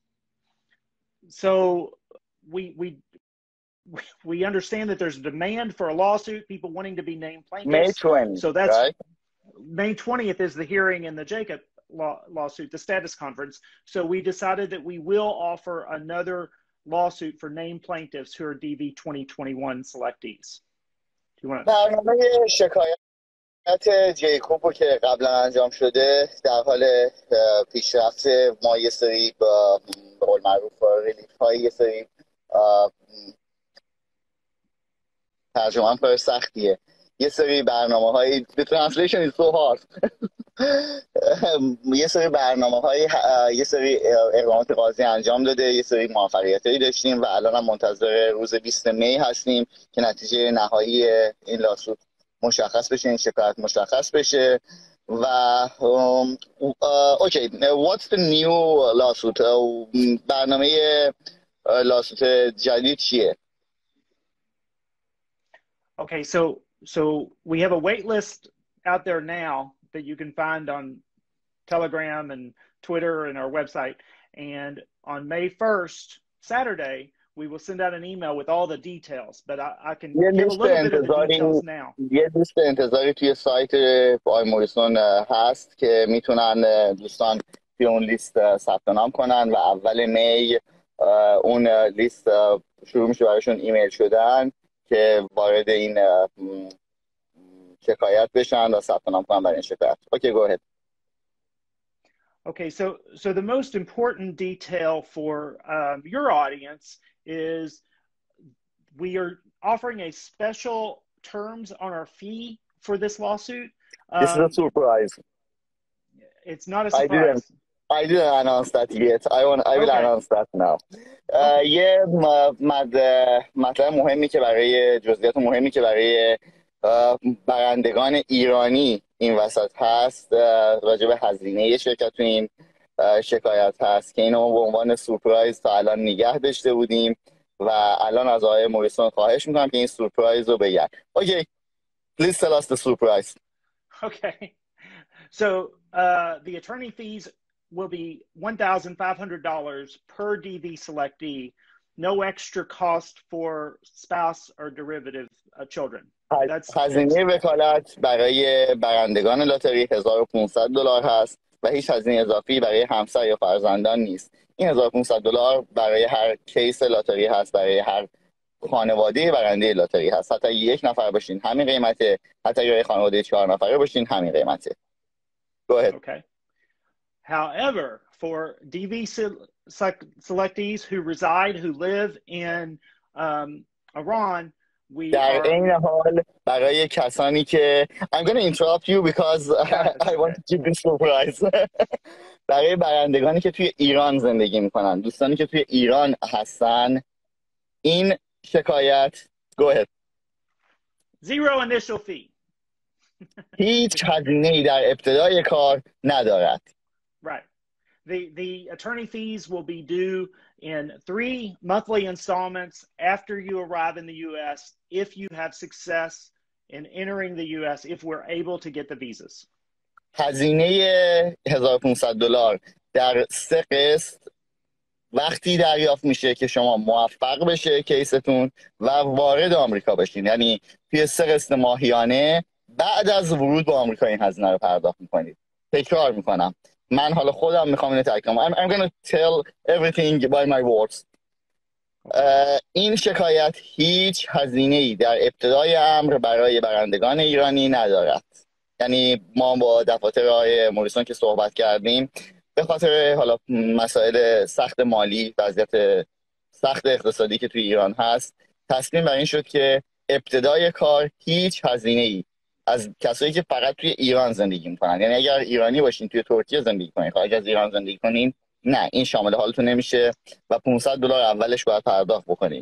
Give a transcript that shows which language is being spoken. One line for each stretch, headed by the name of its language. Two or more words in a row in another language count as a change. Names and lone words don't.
English: So we understand that there's a demand for a lawsuit, people wanting to be named plaintiffs. May 20th, so that's right? May 20th is the hearing in the Jacob lawsuit, the status conference. So we decided that we will offer another lawsuit for named plaintiffs who are DV 2021 selectees. Do you want to?
Persian: برنامه شکایت جیکوب که قبلا انجام شده در حال پیشرفت. ما یه سری به قول معروف ریلیف های، یه سری ترجمه هم کار سختیه، یه سری برنامه های
English: the translation is so hard
Persian: یه سری برنامه های، یه سری اقدامات قاضی انجام داده، یه سری موفقیتایی داشتیم و الان هم منتظر روز 20 می هستیم که نتیجه نهایی این لاسوت مشخص بشه، این شکایت مشخص بشه. و اوکی،
English: what's the new lawsuit؟
Persian: برنامه لاسوت جدید چیه؟
English: Okay, so we have a wait list out there now that you can find on Telegram and Twitter and our website. And on May 1st, Saturday, we will send out an email with all the details. But I can give a little bit of the details now.
Persian: یه لیست انتظاری توی سایت آقای موریسون هست که میتونن دوستان توی اون لیست ثبت نام کنن و اول می اون لیست شروع میشه براشون ایمیل شدن که وارد این شکایت بشن و ثبت نام کنن برای این شکایت.
English: Okay, go ahead. Okay, so the most important detail for your audience is we are offering a special terms on our fee for this lawsuit. This is a surprise. It's not a surprise. I didn't announce that yet. I will announce that now.
Persian: یه مطلب مهمی که برای جزئیات مهمی که برای برندگان ایرانی این وسط هست راجع به هزینه شرکت تو این شکایت هست که اینو به عنوان سورپرایز تا الان نگه داشته بودیم و الان از آقای موریسون خواهش میکنم که این سورپرایز رو بگن.
English: Okay, please tell us the surprise. Okay, so the attorney fees will be $1,500 per DV selectee, no extra cost for spouse or derivative children.
Persian: هزینه وکالت برای برندگان لاتاری $1,500 هست و هیچ هزینه اضافی برای همسر یا فرزندان نیست. این $1,500 برای هر کیس لاتاری هست، برای هر خانواده برنده لاتاری هست. حتی یک نفر باشین همین قیمته، حتی اگه خانواده 4 نفره باشین همین قیمته.
English: Go ahead. Okay. However, for DV selectees who reside, who live in Iran,
Persian: در این حال برای کسانی که
English: I'm going to interrupt you because I want to keep this surprise.
Persian: برای برندگانی که توی ایران زندگی میکنن، دوستانی که توی ایران هستن، این شکایت
English: go ahead. Zero initial fee.
Persian: هیچ هزینه‌ای در ابتدای کار ندارد.
English: Right. The attorney fees will be due in 3 monthly installments after you arrive in the U.S. if you have success in entering the U.S. if we're able to get the visas.
Persian: هزینه $1500 در 3 قسط وقتی دریافت میشه که شما موفق بشه کیستون و وارد آمریکا بشین. یعنی توی 3 قسط ماهیانه بعد از ورود به آمریکا این هزینه رو پرداخت میکنید. تکرار میکنم، من حالا خودم میخوام اینو تکرار کنم.
English: I'm gonna tell everything by my words.
Persian: این شکایت هیچ هزینه‌ای در ابتدای امر برای برندگان ایرانی ندارد. یعنی ما با دفاتر آقای موریسون که صحبت کردیم، به خاطر حالا مسائل سخت مالی، وضعیت سخت اقتصادی که توی ایران هست، تصمیم بر این شد که ابتدای کار هیچ هزینه‌ای از کسایی که فقط توی ایران زندگی میکنن، یعنی اگر ایرانی باشین توی ترکیه زندگی کنین، خارج از ایران زندگی کنین، نه، این شامل حالتون نمیشه و $500 اولش باید پرداخت بکنین.